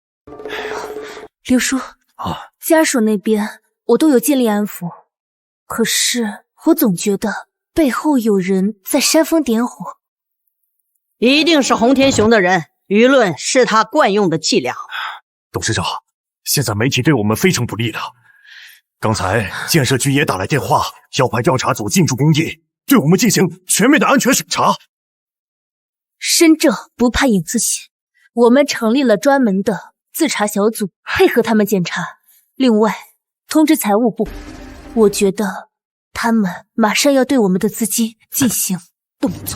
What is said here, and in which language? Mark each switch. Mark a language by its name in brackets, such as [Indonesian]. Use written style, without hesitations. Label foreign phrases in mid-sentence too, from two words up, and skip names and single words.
[Chinese] 刘叔，家属那边我都有尽力安抚，可是我总觉得背后有人在煽风点火。一定是洪天雄的人，舆論是他慣用的伎倆。董事长，现在媒体对我们非常不利的。刚才建設局也打來電話，要派調查組進駐工地，對我們進行全面的安全審查。身正不怕影自斜，我們成立了專門的自查小組，配合他們檢查。另外，通知財務部，我覺得他們馬上要對我們的資金進行動作。